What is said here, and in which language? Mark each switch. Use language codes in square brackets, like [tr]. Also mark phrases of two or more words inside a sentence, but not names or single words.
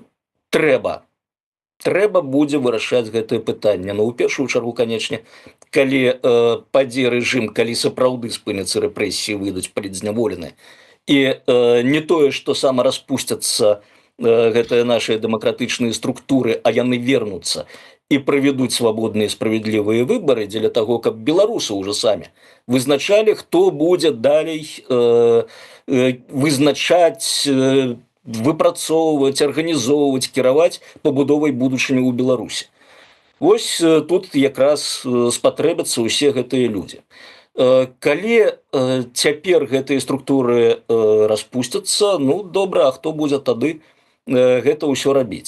[be] Трэба будзе вырашаць гэтае пытанне. Ну, у першую чаргу, канечне, калі падзе рэжым, калі сапраўды спыняцца рэпрэсіі, выйдуць палітзняволеныя. І не тое, што самараспусцяцца гэтыя нашыя дэмакратычныя структуры, а яны вернуцца. [ru] и проведут свободные и справедливые выборы для того, [be] каб беларусы [ru] уже сами [be] вызначали, [ru] кто будет [be] далей вызначать, выпрацоўваць, арганізоўваць, кіраваць пабудовай будучыні ў Беларусі. Вось тут якраз спатрэбяцца ўсе гэтыя людзі. Калі цяпер гэтыя структуры распусцяцца, ну добра, а хто будзе тады гэта ўсё рабіць?